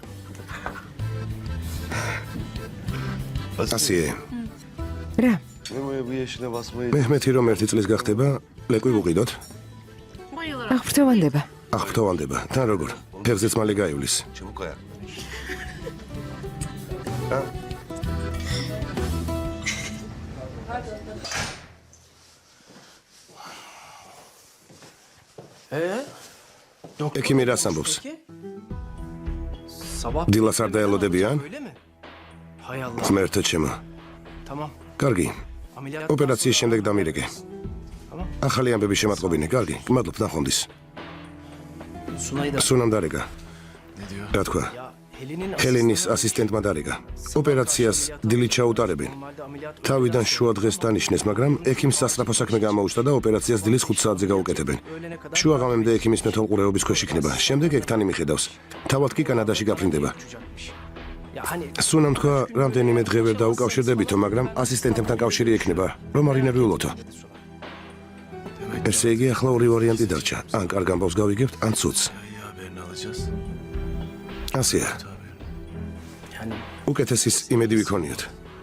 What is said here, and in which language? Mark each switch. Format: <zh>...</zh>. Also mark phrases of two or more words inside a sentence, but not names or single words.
<ka>ასიე, რა?</ka> <tr>Memo'ya bu yaşına basmayı</tr> <ka>მეხმეთი რომ 1 წლის გახდება, ლეკვი ვუყიდოთ.</ka> <tr>Bayılırım.</tr> <ka>აღფრთოვანდება. აღფრთოვანდება. თან როგორ? ფეხზეც მალე გაივლის.</ka> <tr>çabuk ayak.</tr> <ka>ექიმი რას ამბობს?</ka> <tr>Sabah</tr> <ka>დილას არ დაელოდებიან?</ka> <tr>öyle mi? Hay Allah.</tr> <ka>ღმერთო ჩემო.</ka> <tr>Tamam.</tr> <ka>კარგი.</ka> <tr>Ameliyat.</tr> <ka>ოპერაციის შემდეგ დამირეკე.</ka> <tr>Tamam.</tr> <ka>ახალი ამბები შემატყობინე, კარგი. გმადლობ ნახვამდის.</ka> <tr>Sunay'ı da.</tr> <ka>სუნამ დარეკა. რა თქვა?</ka> <tr>Ya Helen'in</tr> <ka>ჰელენის ასისტენტმა დარეკა. ოპერაციას დილით ჩაუტარებენ.</ka> <tr>normalde ameliyat.</tr> <ka>თავიდან შუა დღეს დანიშნეს, მაგრამ ექიმს სასწრაფო საქმე გამოუჩნდა და ოპერაციას დილის 5 საათზე გაუკეთებენ. შუა ღამემდე ექიმის მეთვალყურეობის ქვეშ იქნება. შემდეგ ეგთან იმიხედავს. თავად კი კანადაში გაფრინდება.</ka> <tr>Ya hani</tr> <ka>სუნამ თქვა, რამდენიმე დღე ვერ დაუკავშირდებითო, მაგრამ ასისტენტებთან კავშირი ექნება, რომ არ ინერვიულოთო. ესე იგი, ახლა ორი ვარიანტი დარჩა. ან კარგ ამბავს გავიგებთ, ან ცუდს.</ka> <tr>İyi haberini alacağız.</tr> <ka>ასეა.</ka> <tr>yani</tr> <ka>უკეთესის იმედი ვიქონიოთ.</ka>